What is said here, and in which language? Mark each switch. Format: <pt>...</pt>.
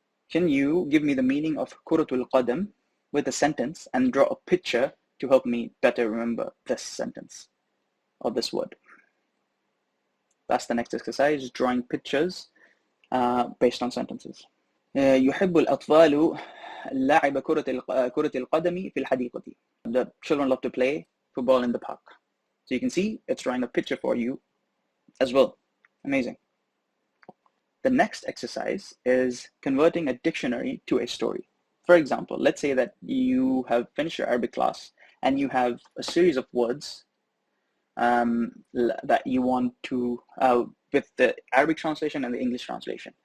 <en>Can you give me the meaning of</en> <ar>كرة القدم</ar> <en>with a sentence and draw a picture to help me better remember this sentence or this word? That's the next exercise, drawing pictures based on sentences.</en> <ar>يحب الأطفال لعب كرة القدم في الحديقة.</ar> <en>The children love to play football in the park. So you can see it's drawing a picture for you as well. Amazing. The next exercise is converting a dictionary to a story. For example, let's say that you have finished your Arabic class and you have a series of words that you want to, with the Arabic translation and the English translation.</en>